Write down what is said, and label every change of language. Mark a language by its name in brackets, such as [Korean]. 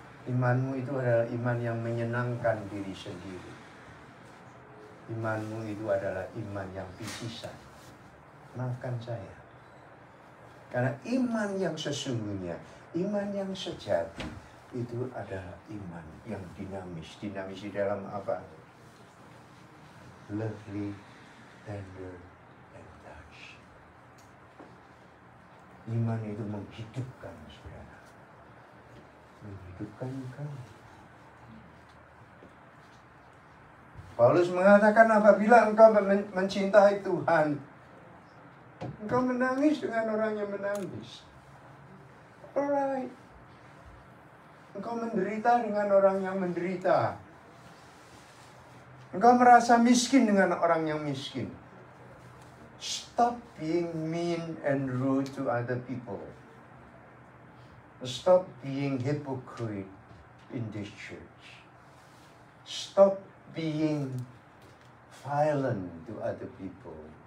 [Indonesian] Imanmu itu adalah iman yang menyenangkan diri sendiri. Imanmu itu adalah iman yang picisan. Makan saya. Karena iman yang sesungguhnya, iman yang sejati, itu adalah iman yang dinamis. Dinamis di dalam apa? [English] Lovely, tender, and touch. [Indonesian] Iman itu menghidupkan saudara. Menghidupkan kamu. Paulus mengatakan apabila engkau mencintai Tuhan, engkau menangis dengan orang yang menangis. [English] Alright. [Indonesian] Engkau menderita dengan orang yang menderita. Engkau merasa miskin dengan orang yang miskin. [English] Stop being mean and rude to other people. Stop being hypocrite in this church. Stop being violent to other people.